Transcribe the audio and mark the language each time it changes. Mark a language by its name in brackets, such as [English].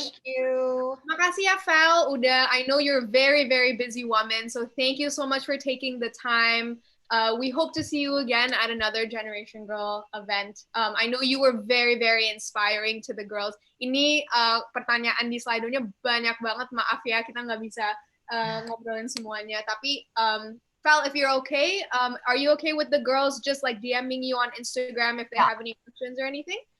[English] Thank you. [Indonesian] Makasih ya, Val. [English] I know you're a very, very busy woman, so thank you so much for taking the time. We hope to see you again at another Generation Girl event. I know you were very, very inspiring to the girls. [Indonesian] Ini pertanyaan di slide-nya banyak banget. Maaf ya, kita nggak bisa ngobrolin semuanya. [English] Tapi, Val, if you're okay, are you okay with the girls just like DMing you on Instagram if they have any questions or anything?